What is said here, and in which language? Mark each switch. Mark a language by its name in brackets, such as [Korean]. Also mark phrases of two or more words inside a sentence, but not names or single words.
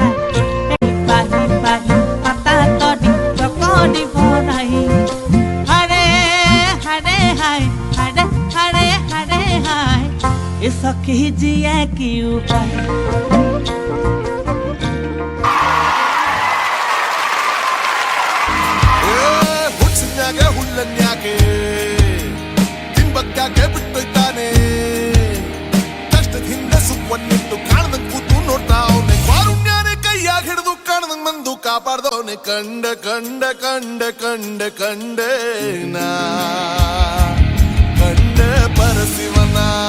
[Bangla] বাহি বাহি পাতা তটি চকনি ভরাই হারে হারে হাই হারে হারে হারে হাই এ সখী জিয়া কি উপায় [Kannada] ಹುಚ್ಚನ್ಯಾಗೆ ಹುಲ್ಲನ್ಯಾಗೆ ತಿನ್ಬಕ್ಕಾಗೆ ಬಿಟ್ಟೊಯ್ತಾನೆ ಕಷ್ಟದ ಹಿಂದೆ ಸುಖವನ್ನಿಟ್ಟು ಕಾಣದಂಗ್ ಕೂತು ನೋಡ್ತಾವನೆ ಕಾರುಣ್ಯನೇ ಕೈಯಾಗ ಹಿಡಿದು ಕಾಣದಂಗ್ ಮಂದು ಕಾಪಾಡ್ದವನೆ ಕಂಡ ಕಂಡ ಕಂಡ ಕಂಡ ಕಂಡೆ ನಾ ಕಂಡೆ ಪರಶಿವನ